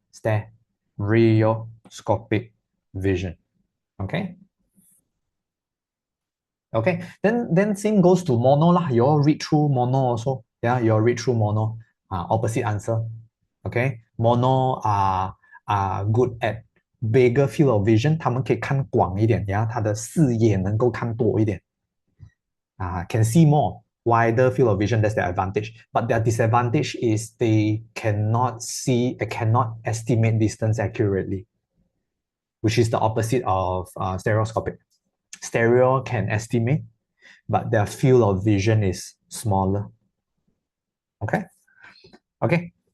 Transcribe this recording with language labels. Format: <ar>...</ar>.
<en>Stereoscopic vision. Okay. Okay. Then same goes to mono lah. You all read through mono also. Yeah, you all read through mono. Opposite answer. Okay. Mono are good at bigger field of vision.</en> <zh>他们可以看广一点，呀，他的视野能够看多一点。</zh> <en>Can see more, wider field of vision. That's their advantage. But their disadvantage is they cannot see, they cannot estimate distance accurately, which is the opposite of stereoscopic. Stereo can estimate, but their field of vision is smaller. Okay. Okay.</en>